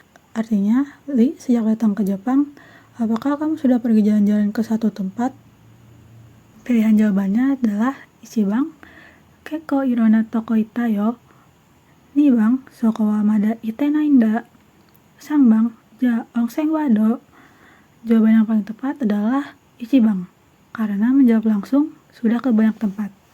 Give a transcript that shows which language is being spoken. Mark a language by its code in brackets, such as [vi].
[id] Artinya, Li, sejak datang ke Jepang, apakah kamu sudah pergi jalan-jalan ke satu tempat? Pilihan jawabannya adalah [ja] Ichiban, kekko irona toko ita yo. 2番、そこはまだ行ってないんだ。 3番, ja onsen wa do. [id] Jawaban yang paling tepat adalah Ichiban, karena menjawab langsung sudah ke banyak tempat.